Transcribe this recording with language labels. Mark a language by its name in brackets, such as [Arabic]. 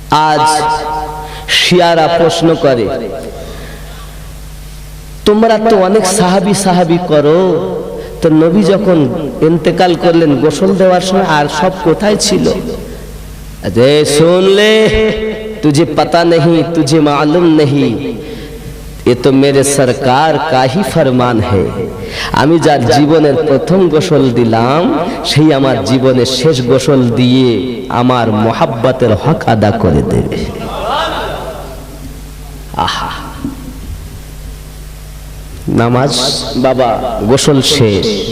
[Bangla] আজ শিয়ারা প্রশ্ন করে, তোমরা তো অনেক সাহাবী সাহাবী করো, তো নবী যখন ইন্তেকাল করলেন গোসল দেওয়ার সময় আর সব কোথায় ছিল? [Hindi] अरे सुन ले, तुझे पता नहीं, तुझे मालूम नहीं, ये तो मेरे सरकार का ही फरमान है। [Bangla] আমি যার জীবনের প্রথম গোসল দিলাম, সেই আমার জীবনের শেষ গোসল দিয়ে আমার মোহাব্বতের হক আদা করে দেবে। আহা, নামাজ বাবা গোসল শেষ।